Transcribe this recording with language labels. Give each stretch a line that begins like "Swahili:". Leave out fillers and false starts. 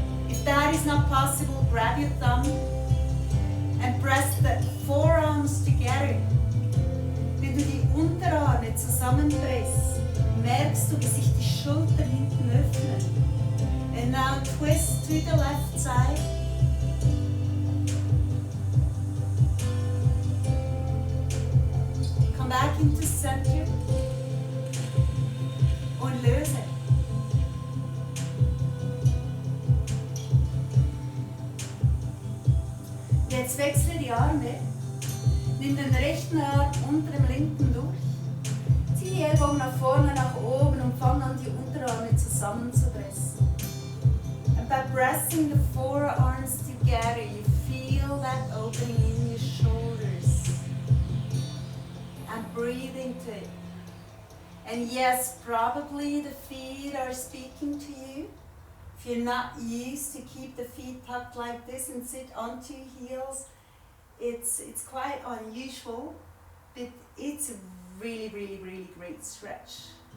English: If that is not possible, grab your thumb and press the forearms together.
German: Wenn du die Unterarme zusammenpresst, merkst du, wie sich die Schultern hinten öffnen.
English: And now twist to the left side. Come back into center.
German: Und löse. Jetzt wechsle die Arme. Nimm den rechten Arm unter dem linken durch. Zieh die Ellbogen nach vorne, nach oben und fang an, die Unterarme zusammenzupressen.
English: And by pressing the forearms together, you feel that opening in your shoulders. And breathe into it. And yes, probably the feet are speaking to you. If you're not used to keep the feet tucked like this and sit onto your heels, it's quite unusual, but it's a really, really, really great stretch.